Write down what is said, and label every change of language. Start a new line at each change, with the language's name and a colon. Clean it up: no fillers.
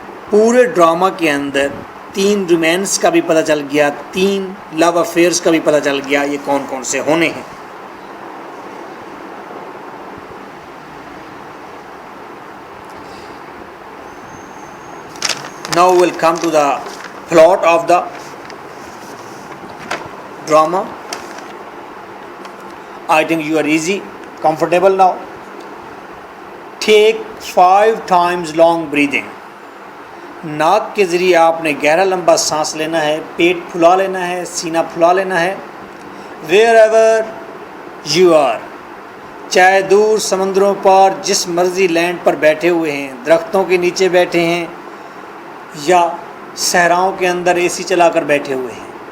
Urdu: پورے ڈرامہ کے اندر 3 رومانس کا بھی پتہ چل گیا، 3 لو افیئرس کا بھی پتہ چل گیا، یہ کون کون سے ہونے ہیں۔
English: Now we'll come to the plot of the drama. I think you are easy, comfortable now. Take 5 times long breathing.
Urdu: ناک کے ذریعے آپ نے گہرا لمبا سانس لینا ہے، پیٹ پھلا لینا ہے، سینہ پھلا لینا ہے۔
English: Wherever you are،
Urdu: چاہے دور سمندروں پر جس مرضی لینڈ پر بیٹھے ہوئے ہیں، درختوں کے نیچے بیٹھے ہیں یا صحراؤں کے اندر اے سی چلا کر بیٹھے ہوئے ہیں،